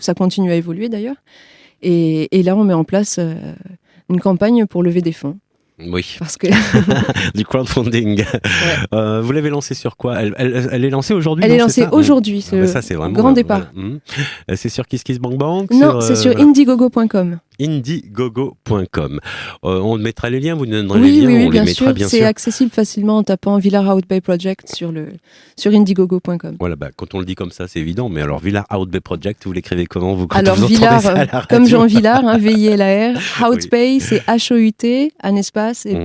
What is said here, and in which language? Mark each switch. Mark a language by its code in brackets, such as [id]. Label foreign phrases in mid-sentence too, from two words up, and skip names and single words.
[fr] Ça continue à évoluer d'ailleurs. Et là, on met en place une campagne pour lever des fonds. Oui, Parce que du crowdfunding. Ouais. Vous l'avez lancée sur quoi? Elle est lancée aujourd'hui? Elle non, est c'est lancée ça aujourd'hui, c'est ça, c'est le vraiment grand départ. Voilà. C'est sur KissKissBankBank? Non, c'est sur voilà. indiegogo.com. Indiegogo.com. On mettra les liens, vous nous donnerez Oui, les liens, oui, on bien les mettra sûr. bien C'est sûr. accessible facilement en tapant Villar Hout Bay Project sur indiegogo.com. Voilà, quand on le dit comme ça, c'est évident. Mais alors, Villar Hout Bay Project, vous l'écrivez comment vous, quand Alors, vous Villar, entendez ça à la comme radio? Jean Villard, V-I-L-A-R. Hout Oui. Bay, c'est H-O-U-T, un espace, et